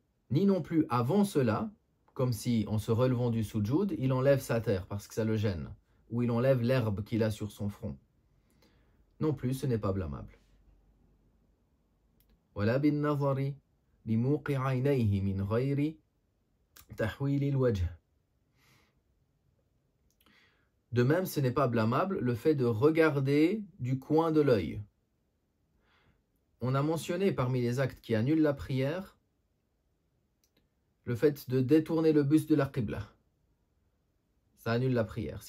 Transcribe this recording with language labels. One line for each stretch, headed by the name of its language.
French: Ni non plus avant cela, comme si en se relevant du sujoud, il enlève sa terre parce que ça le gêne, ou il enlève l'herbe qu'il a sur son front. Non plus, ce n'est pas blâmable.
Arabic: ولا بالنظر بموقع عينيه من غير تحويل الوجه.
French: De même, ce n'est pas blâmable le fait de regarder du coin de l'œil. On a mentionné parmi les actes qui annulent la prière le fait de détourner le buste de la qibla. Ça annule la prière.